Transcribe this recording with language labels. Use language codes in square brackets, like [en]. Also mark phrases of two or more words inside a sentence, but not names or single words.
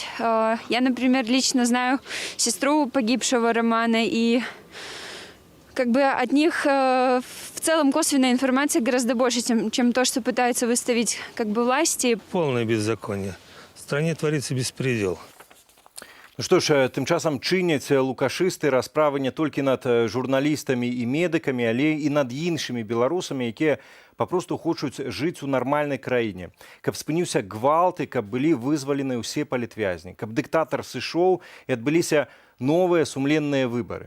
[ru] Я, например, лично знаю сестру погибшего Романа, и как бы от них в целом косвенная информация гораздо больше, чем то, что пытаются выставить как бы власти. Полное беззаконие. В стране творится беспредел. [be] Ну што ж, тым часам чыняць лукашысты расправы не толькі над журналістамі і медыкамі, але і над іншымі беларусамі, якія папросту хочуць жыць у нармальнай краіне. Каб спыніўся гвалт і каб былі вызвалены ўсе палітвязні, каб дыктатар сышоў і адбыліся новыя сумленныя выбары.